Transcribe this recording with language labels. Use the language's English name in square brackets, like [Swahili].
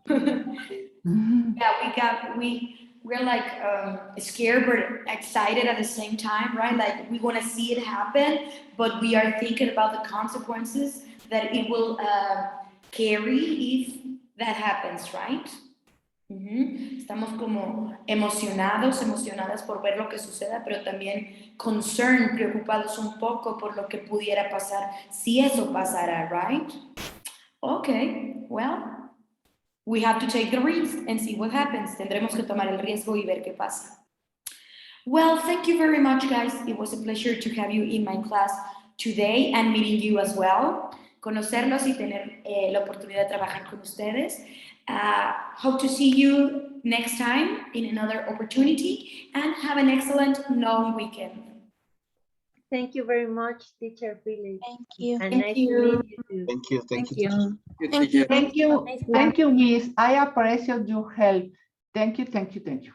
[English] Yeah, we're like scared but excited at the same time, right? Like we want to see it happen, but we are thinking about the consequences that it will carry if that happens, right? [Spanish] Estamos como emocionadas por ver lo que suceda, pero también concerned, preocupados un poco por lo que pudiera pasar si eso pasara, right? [English] Okay, well, we have to take the risk and see what happens. [Spanish] Tendremos que tomar el riesgo y ver qué pasa. [English] Well, thank you very much, guys. It was a pleasure to have you in my class today and meeting you as well. [Spanish] Conocerlos y tener la oportunidad de trabajar con ustedes. [English] Hope to see you next time in another opportunity and have an excellent long weekend. Thank you very much, teacher Pily. Thank you. And Thank nice you. to meet you too. Thank you. Thank you. Thank you. Thank you, Miss. I appreciate your help. Thank you.